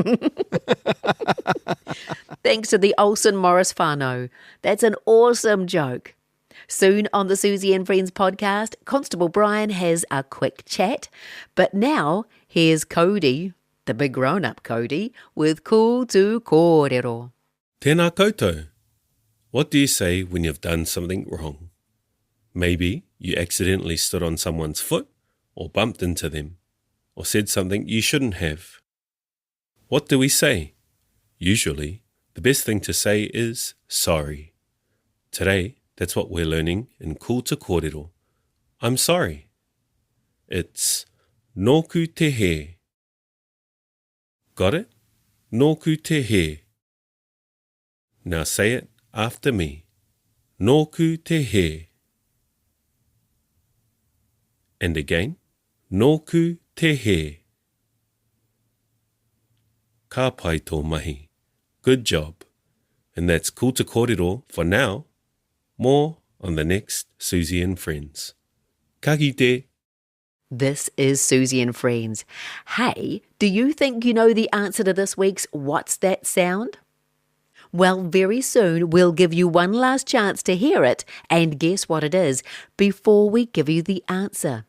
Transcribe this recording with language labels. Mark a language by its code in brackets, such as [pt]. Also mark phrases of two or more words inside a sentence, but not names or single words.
[en] Thanks to the Olsen Morris whānau. That's an awesome joke. Soon on the Suzy and Friends podcast, Constable Brian has a quick chat. But now, here's Cody, the big grown-up Cody, with Ko tu kōrero. [mi] Tēnā koutou. [en] What do you say when you've done something wrong? Maybe you accidentally stood on someone's foot or bumped into them or said something you shouldn't have. What do we say? Usually, the best thing to say is sorry. Today, that's what we're learning in Ko tu kōrero. I'm sorry. It's [mi] nōku te he. [en] Got it? [mi] Nōku te he. [en] Now say it after me. [mi] Nōku te he. [en] And again. [mi] Nōku te he. Ka pai tō mahi. [en] Good job. And that's Ko tu kōrero for now. More on the next Suzy and Friends. [mi] Ka kite. [en] This is Suzy and Friends. Hey, do you think you know the answer to this week's What's That Sound? Well, very soon we'll give you one last chance to hear it and guess what it is before we give you the answer.